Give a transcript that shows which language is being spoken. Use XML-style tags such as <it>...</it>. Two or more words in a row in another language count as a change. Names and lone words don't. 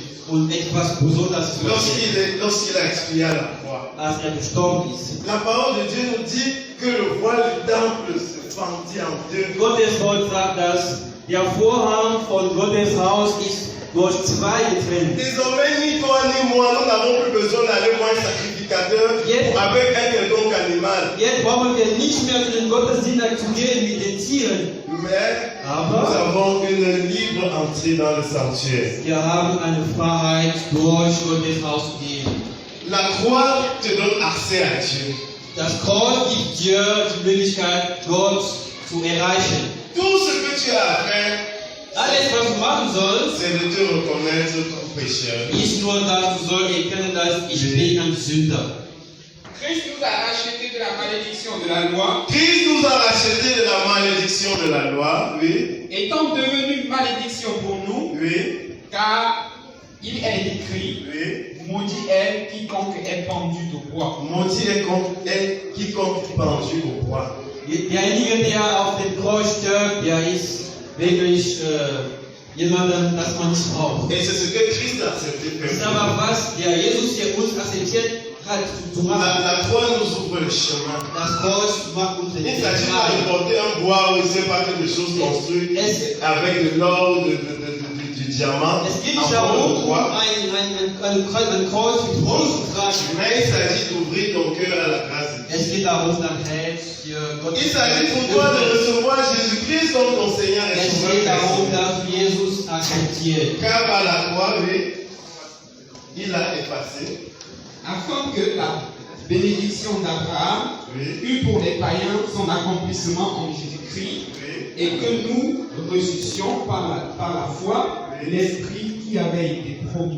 <de>Und etwas Besonderes passiert,</de> <fr>lorsqu'il a expié à la croix.</fr> <de>als gestorben ist.</de> <fr>La parole de Dieu nous dit que le voile du temple se fendit en deux.</fr> <de>Gottes Wort sagt, dass der Vorhang von Gottes Haus ist durch zwei getrennt.</de> <fr>Désormais, ni toi ni moi, nous n'avons plus besoin d'aller voir un sacrificateur avec un quelconque animal.</fr> <de>Jetzt brauchen wir nicht mehr zu den Gottesdiener zu gehen mit den Tieren.</de> <fr>Mais nous</fr> <de>Aber</de> <fr>avons une libre entrée dans le sanctuaire.</fr> <de>wir haben eine Freiheit, durch Gottes Haus zu gehen.</de> <fr>La croix te donne accès à Dieu.</fr> <de>Das Kreuz gibt dir die Möglichkeit, Gott zu erreichen.</de> <fr>Tout ce que tu as à faire,</fr> <de>Alles, was du machen sollst,</de> <fr>c'est de te reconnaître comme pécheur.</fr> <de>ist nur, dass du sollst erkennen, dass ich bin ein Sünder.</de> <fr>Christ nous a rachetés de la malédiction de la loi, Christ nous a rachetés de la malédiction de la loi, oui, étant devenu malédiction pour nous, oui, car il est écrit, oui. maudit est quiconque est pendu au bois. Maudit est quiconque pendu au bois.</fr> <de>Derjenige, der auf dem Kreuz stirbt, der ist wirklich jemandem, das man nicht braucht.</de> <fr>Et c'est ce que Christ a accepté de</fr> <de>Das ist</de> <fr>faire.</fr> <de>aber was der Jesus, der uns akzeptiert hat, zu machen.</de> <fr>La croix nous ouvre le chemin.</fr> <de>Das Kreuz macht uns den</de> <fr>Il</fr> <de>Weg</de> <fr>s'agit pas</fr> <de>frei.</de> <fr>de porter un bois ou c'est pas quelque chose construit avec de l'or, du diamant,</fr> <de>Es geht</de> <fr>en</fr> <de>nicht</de> <fr>forme de</fr> <de>darum,</de> <fr>croix.</fr> <de>ein Kreuz mit Holz zu tragen.</de> <fr>Mais il s'agit d'ouvrir ton cœur à la grâce de Dieu.</fr> <de>Es geht darum, dein Herz für Gott</de> <fr>Il s'agit pour toi de recevoir Jésus-Christ comme ton Seigneur et</fr> <de>Es</de> <fr>Sauveur</fr> <de>geht darum,</de> <fr>personnel.</fr> <de>dass du Jesus akzeptierst.</de> <fr>Car par la croix, oui, il a effacé. Afin que la bénédiction d'Abraham Oui, eût pour les païens son accomplissement en Jésus-Christ, oui, et que nous reçussions par la foi l'Esprit qui avait été promis.</fr>